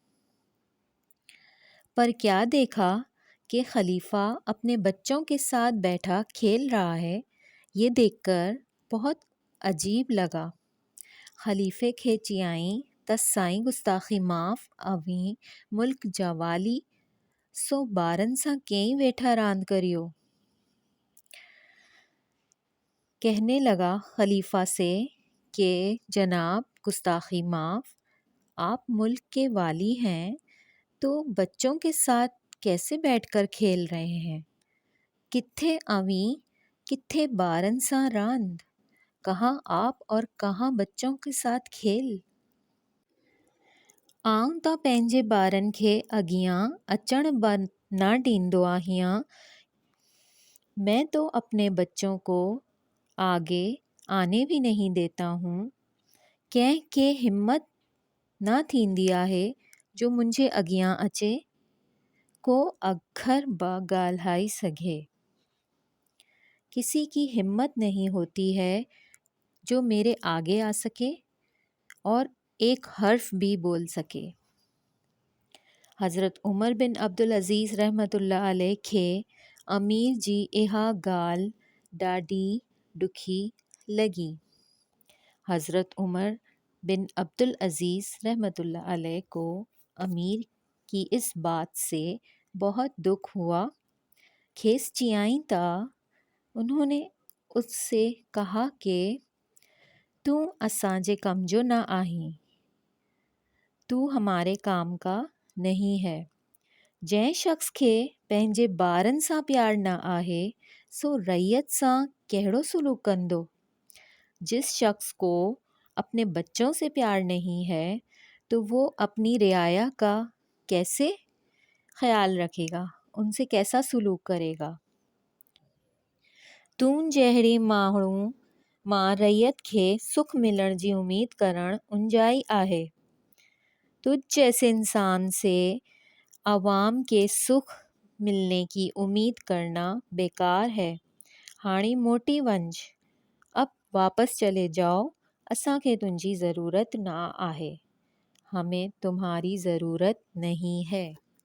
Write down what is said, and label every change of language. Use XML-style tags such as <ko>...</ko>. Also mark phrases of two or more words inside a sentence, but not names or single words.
<ur>پر کیا دیکھا کہ خلیفہ اپنے بچوں کے ساتھ بیٹھا کھیل رہا ہے. یہ دیکھ کر بہت عجیب لگا.</ur> <sd>खलीफे खे चयाईं त साईं गुस्ताखी माफ़ अवी मुल्क जा वाली सो ॿारनि सां कंहिं वेठा रांदि करियो।</sd> <ur>کہنے لگا خلیفہ سے کہ جناب گستاخی معاف، آپ ملک کے والی ہیں تو بچوں کے ساتھ کیسے بیٹھ کر کھیل رہے ہیں.</ur> <sd>कित्थे अवी कित्थे ॿारनि सां रांदि,</sd> <ur>کہاں آپ اور کہاں بچوں کے ساتھ کھیل.</ur> <sd>आऊं त पंहिंजे ॿारनि खे अॻियां अचण बि न ॾींदो आहियां।</sd> <ur>میں تو اپنے بچوں کو آگے آنے بھی نہیں دیتا ہوں.</ur> <sd>कंहिं खे हिम्मत न थींदी आहे जो मुंहिंजे अॻियां अचे को अखर बि ॻाल्हाए सघे।</sd> <ur>کسی کی ہمت نہیں ہوتی ہے جو میرے آگے آ سکے اور ایک حرف بھی بول سکے.</ur> <sd>हज़रत उमर बिन अब्दुल अज़ीज़ रहमतुल्लाह अलैह खे अमीर जी इहा ॻाल्हि ॾाढी ॾुखी लॻी।</sd> <ur>حضرت عمر بن عبدالعزیز رحمۃ اللہ علیہ کو امیر کی اس بات سے بہت دکھ ہوا.</ur> <sd>खेस चियाई था,</sd> <ur>انہوں نے اس سے کہا کہ</ur> <sd>तू असांजे कम जो न आहीं,</sd> <ur>تو ہمارے کام کا نہیں ہے.</ur> <sd>जंहिं शख़्स खे पंहिंजे ॿारनि सां प्यार न आहे सो रैयत सां कहिड़ो सुलूक कंदो।</sd> <ur>جس شخص کو اپنے بچوں سے پیار نہیں ہے تو وہ اپنی رعایا کا کیسے خیال رکھے گا، ان سے کیسا سلوک کرے گا.</ur> <sd>तूं जहिड़े माण्हू मां रैयत खे सुख मिलण जी उम्मीद करण उंजाई आहे।</sd> <ur>تجھ جیسے انسان سے عوام کے سکھ ملنے کی امید کرنا بیکار ہے.</ur> <sd>हाणी मोटी वंज,</sd> <ur>اب واپس چلے جاؤ,</ur> <sd>असांखे तुंहिंजी ज़रूरत ना आहे।</sd> <ur>ہمیں تمہاری ضرورت نہیں ہے.</ur>